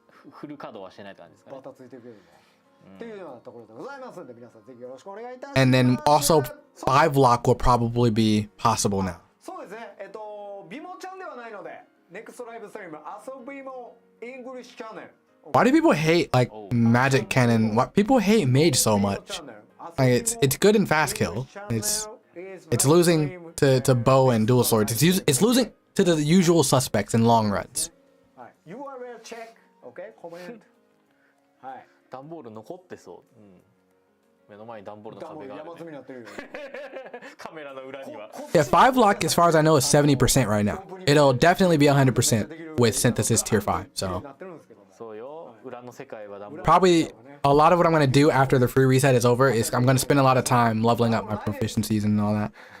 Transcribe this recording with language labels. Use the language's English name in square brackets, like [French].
[Japanese] フル稼働はしてないって感じですかね。バタついてくるっていうようなところでございますので、皆さんぜひよろしくお願いいたします。 [English] And then also 5 lock will probably be possible now. [Japanese] そうですね。ビモちゃんではないので、NEXT ライブストリーム遊びも English Channel。 [English] Why do people hate like magic cannon? Why people hate mage so much? Like it's good in fast kill. It's losing to bow and dual swords. It's losing to the usual suspects in long runs. はい。URL check. Okay. Comment. はい。 [Japanese] 段ボール残ってそう。うん。目の前に段ボールの壁がある、ね。山積みになってるよ。カメラの裏には。 [English] Yeah, 5 lock as far as I know is 70% right now. It'll definitely be 100% with synthesis tier 5. So [Japanese] そうよ。裏の世界は段ボール。 [English] probably a lot of what I'm gonna do after the free reset is over is I'm gonna spend a lot of time leveling up my proficiencies and all that.